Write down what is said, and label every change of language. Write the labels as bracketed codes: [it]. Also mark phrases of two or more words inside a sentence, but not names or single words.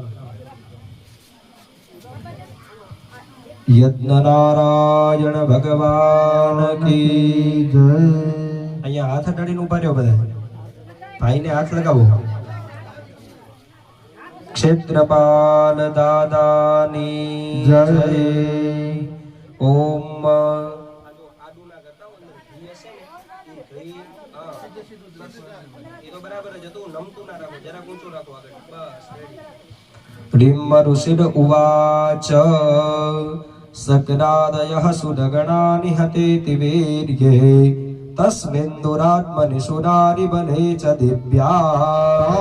[gu] યજ્ઞ નારાયણ ભગવાન કી જય. અહીંયા હાથ અડાડીને ઉભા રહ્યો બધા, ભાઈને હાથ લગાવો. ક્ષેત્રપાલ દાદાની જય. [sa] ઓમ ऋषिर उवाच सकरादयः सुदगणानि हतेति वीर्ये तस्मिन् दुरात्मनि सुरारि बले च दिव्यां